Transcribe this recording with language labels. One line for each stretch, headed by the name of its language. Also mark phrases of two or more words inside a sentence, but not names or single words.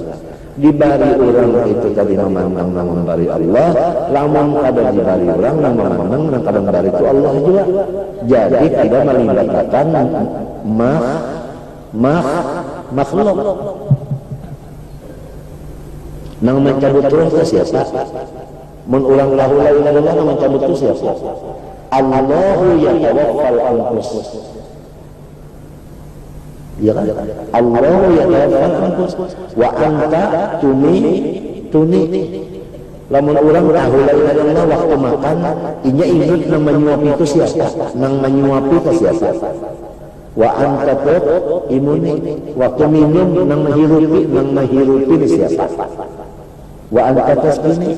Banjar: Dibari orang itu tadi memandang membari Allah, lamun kada dibari orang nang memandang nang kada membari itu Allah juga.
Indonesian: Jadi tidak melibatkan makhluk.
Banjar: Nang mencabut roh itu siapa? Mun urang lahu
Arabic: la ilaha illallah
Banjar: nang mencabut itu siapa?
Arabic: Allahu yatawaffal anfus.
Banjar: Ya kan?
Arabic: Allah yatawaffal anfus wa anta tuni.
Banjar: Lamun urang tahu
Arabic: la ilaha illallah
Banjar: waktu makan, inya ingat nang menyuapi itu siapa? Nang menyuapi itu siapa?
Arabic: Wa anta imuni.
Banjar: Waktu minum nang menghirupi siapa?
Arabic: Wa anta tasbini.